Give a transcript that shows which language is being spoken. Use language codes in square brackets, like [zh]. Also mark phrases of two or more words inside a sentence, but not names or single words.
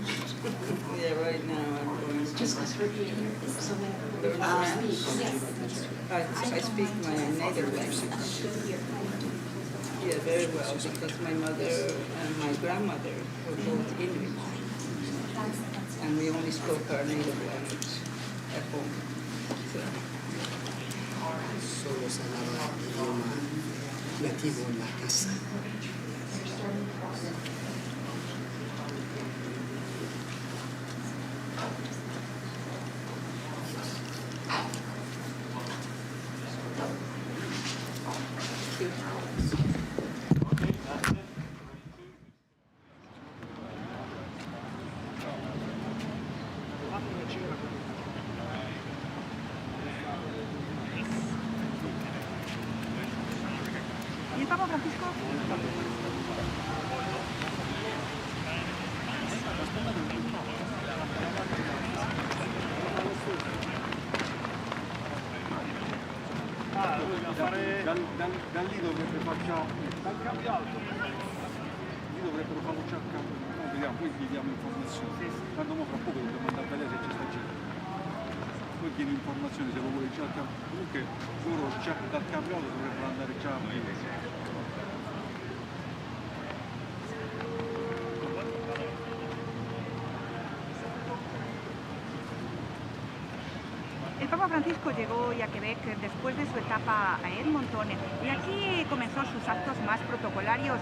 [en] Yeah, right now I'm learning French. I speak my native language. Yeah, very well, because my mother and my grandmother were both Inuit. And we only spoke our native language at home. So, [es] Solo se hablaba idioma nativo en la casa. ¿Y el Papa Francisco? [it] Da lì dovrebbe facciamo lì dovrebbero farlo già a campo, no, vediamo, poi gli diamo informazioni. Tanto mo fra poco dobbiamo andare a vedere se c'è sta gente. Poi chiedi informazioni se lo vuole già a campo. Comunque loro già dal campionato dovrebbero andare già a vedere. [es] El Papa Francisco llegó hoy a Quebec después de su etapa a Edmonton y aquí comenzó sus actos más protocolarios.